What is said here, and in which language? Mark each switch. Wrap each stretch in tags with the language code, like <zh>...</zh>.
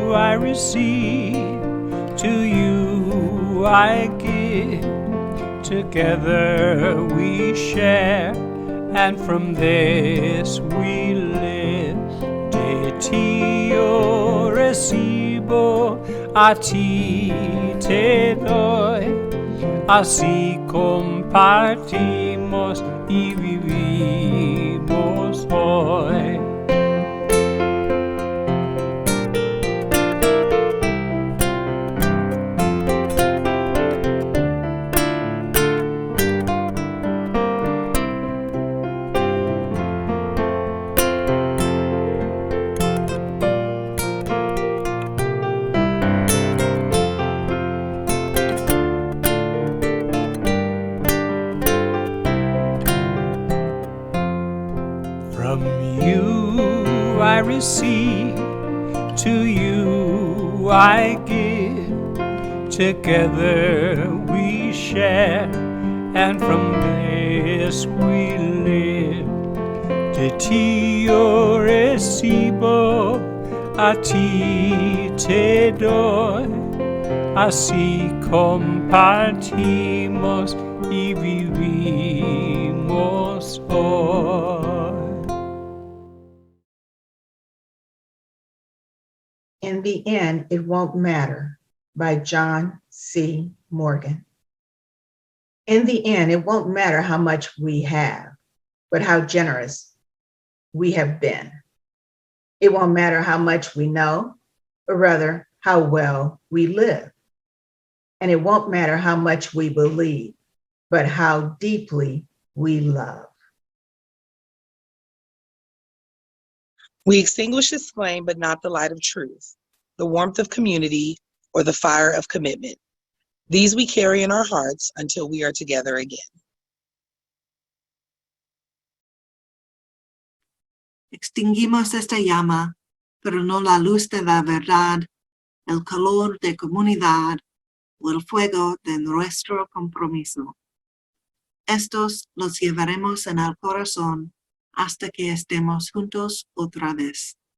<en>I receive, to you I give, together we share, and from this we live.</en> <es>De ti yo recibo, a ti te doy, así compartimos y vivimos hoy.</es> <en>From you I receive, to you I give, together we share, and from this we live.</en> <es>De ti yo recibo, a ti te doy, así compartimos y vivimos hoy.</es> <en>In the End, It Won't Matter by John C. Morgan. In the end, it won't matter how much we have, but how generous we have been. It won't matter how much we know, but rather how well we live. And it won't matter how much we believe, but how deeply we love. We extinguish this flame, but not the light of truth, the warmth of community, or the fire of commitment. These we carry in our hearts until we are together again.</en> <es>Extinguimos esta llama, pero no la luz de la verdad, el calor de comunidad o el fuego de nuestro compromiso. Estos los llevaremos en el corazón hasta que estemos juntos otra vez.</es>